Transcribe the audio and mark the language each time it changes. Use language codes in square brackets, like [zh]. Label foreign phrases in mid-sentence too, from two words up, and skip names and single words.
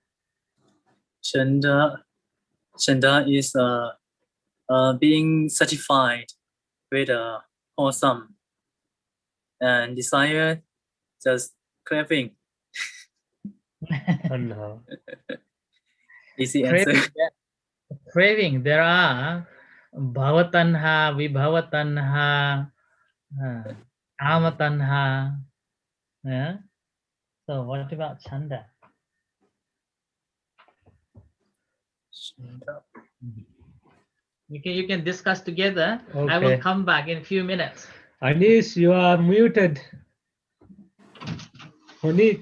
[en] Chanda is being satisfied with wholesome, and desire just craving. Tanha. Easy answer. Craving. There are [pi] bhavatanha, vibhavatanha, kamatanha. [en] Yeah. So what about chanda? Chanda. You can discuss together. I will Okay. come back in a few minutes. Anis, you are muted. Munit.